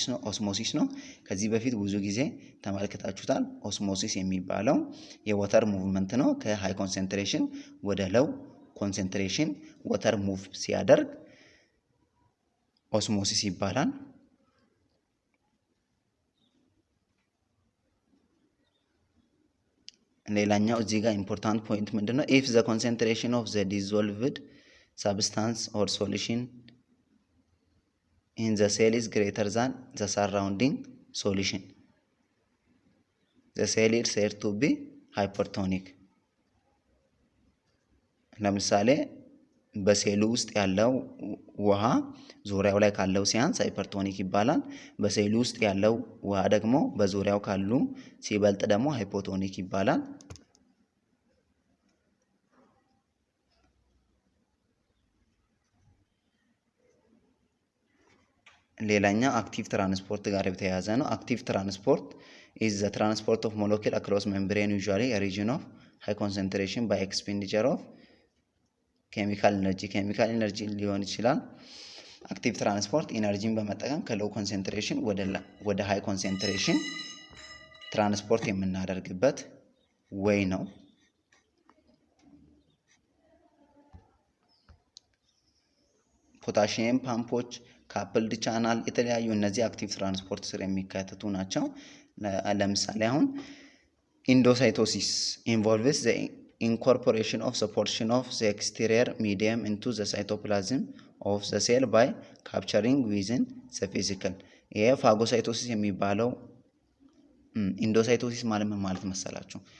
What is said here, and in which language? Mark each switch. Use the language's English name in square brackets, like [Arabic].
[Amharic] ኦስሞሲስ ነው። ከዚህ በፊት ብዙ ጊዜ ተመልክታችሁታል። ኦስሞሲስ የሚባለው የወተር ሙቭመንት ነው። ከሃይ ኮንሰንትሬሽን ወደ ሎው ኮንሰንትሬሽን ወተር ሙቭ ሲያደርግ ኦስሞሲስ ይባላል። ሌላኛው እዚህ ጋር ኢምፖርታንት ፖይንት ምንድነው? [English] if the concentration of the dissolved substance or solution in the cell is greater than the surrounding solution the cell is said to be hypertonic። [Amharic] ለምሳሌ በሴሉ ውስጥ ያለው ውሃ ዙሪያው ላይ ካለው ሲያንስ ሃይፐርቶኒክ ይባላል። በሴሉ ውስጥ ያለው ውሃ ደግሞ በዙሪያው ካሉ ሲበልጥ ደግሞ ሃይፖቶኒክ ይባላል። ሌላኛው አክቲቭ ትራንስፖርት ጋር የተያያዘ ነው። [English] አክቲቭ ትራንስፖርት is the transport of molecule across membrane usually a region of high concentration by expenditure of ኬሚካል ኢነርጂ [Amharic] ሊሆን ይችላል። አክቲቭ ትራንስፖርት ኢነርጂን በመጠቀም ከሎው ኮንሰንትሬሽን ወደ ሃይ ኮንሰንትሬሽን ትራንስፖርት የምናደርግበት ወይ ነው። ፖታሺየም ፓምፖች፣ ካፕልድ ቻናል የተለያዩ እነዚህ አክቲቭ ትራንስፖርት ስር የሚካተቱ ናቸው። ለምሳሌ አሁን ኢንዶሳይቶሲስ ኢንቮልቭስ ዘ [English] incorporation of the portion of the exterior medium into the cytoplasm of the cell by capturing within the vesicle። [Amharic] ይሄ ፋጎሳይቶሲስ የሚባለው ኢንዶሳይቶሲስ ማለት መሰላችሁ?